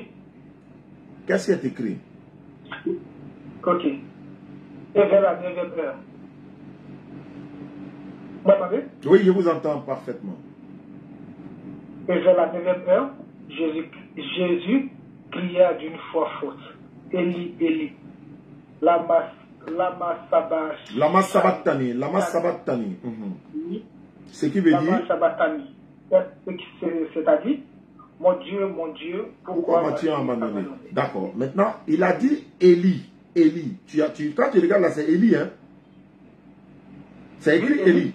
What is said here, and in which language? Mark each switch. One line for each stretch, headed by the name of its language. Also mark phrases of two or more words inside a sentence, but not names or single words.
French: Qu'est-ce qui est écrit? Ok. Et vers la 9e heure. Vous m'entendez? Oui, je vous entends parfaitement. Et vers la 9e heure, Jésus cria d'une voix forte.
Aramaic: Eli, Eli. Lama sabatani.
French: Oui. Ce qui veut dire? Sabatani. C'est-à-dire, mon Dieu, pourquoi m'as-tu abandonné? D'accord. Maintenant, il a dit Eli. Eli. Quand tu regardes là, c'est Eli, hein? C'est écrit Eli.